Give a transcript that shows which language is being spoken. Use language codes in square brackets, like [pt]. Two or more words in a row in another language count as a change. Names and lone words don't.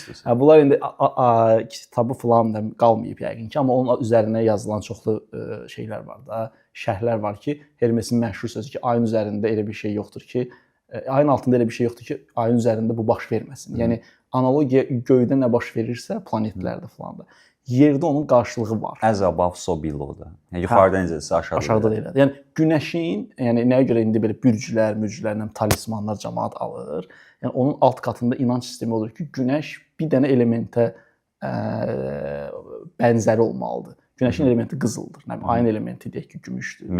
[az] Bunlar indi kitabı falan da qalmayıb yəqin ki, amma onun üzərinə yazılan çoxlu şeylər var da, şərhlər var ki, Hermesin məşhur sözü ki, ayın üzərində elə bir şey yoxdur ki, ayın altında elə bir şey yoxdur ki, ayın üzərində bu baş verməsin. Yəni analogiya göydə nə baş verirsə, planetlərdə falan da, yerdə onun qarşılığı var. [en] As above, so below [az] da. Yəni yuxarıda necəsə aşağıda da elədir. Yəni günəşin, yəni nəyə görə indi belə bürclərlə talismanlar cəmaət alır. Yəni onun alt katında inanc sistemi olur ki, günəş bir dənə elementə bənzəri olmalıdır. Günəşin elementi qızıldır. Ayın elementi deyək ki, gümüşdür.